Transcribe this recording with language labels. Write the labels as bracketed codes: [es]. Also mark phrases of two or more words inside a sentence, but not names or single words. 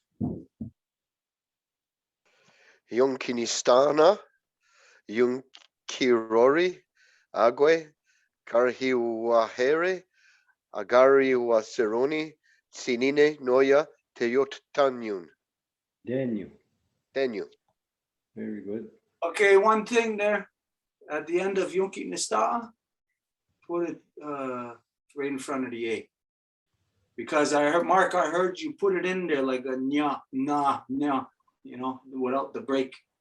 [moh] Yunkinistana, Yunkirori, Agwe, Garhiwahere, Agariwaseroni, Sinine, Noya, Teyottanyun. [en] Daniel. Daniel. Very good. Okay, one thing there at the end of Yunki Nista'a, put it right in front of the A. Because I heard, Mark, I heard you put it in there like a nya, na, nya, you know, without the break.